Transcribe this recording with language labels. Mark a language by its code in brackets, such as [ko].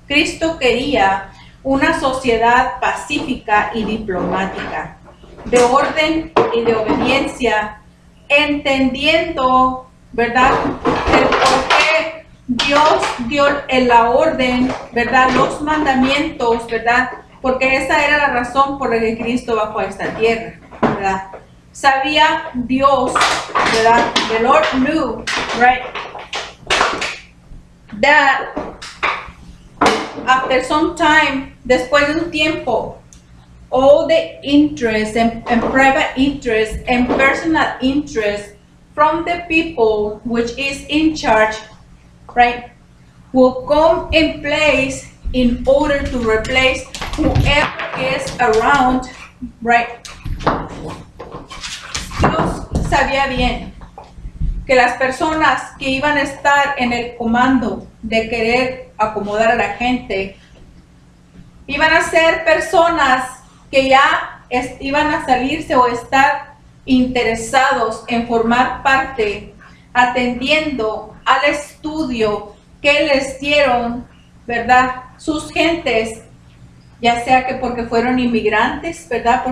[es] Cristo quería una sociedad pacífica y diplomática, de orden y de obediencia, entendiendo, ¿verdad?, el por qué Dios dio la orden, ¿verdad?, los mandamientos, ¿verdad?, porque esa era la razón por la que Cristo bajó a esta tierra, ¿verdad? Sabía Dios, ¿verdad? [en] The Lord knew, right, that after some time, [es] después de un tiempo, [en] all the interest and private interest and personal interest from the people which is in charge, right, will come in place in order to replace whoever is around, right? [es] Dios sabía bien que las personas que iban a estar en el comando de querer acomodar a la gente iban a ser personas que ya iban a salirse o estar interesados en formar parte, atendiendo al estudio que les dieron, ¿verdad?, sus gentes, ya sea que porque fueron inmigrantes, ¿verdad?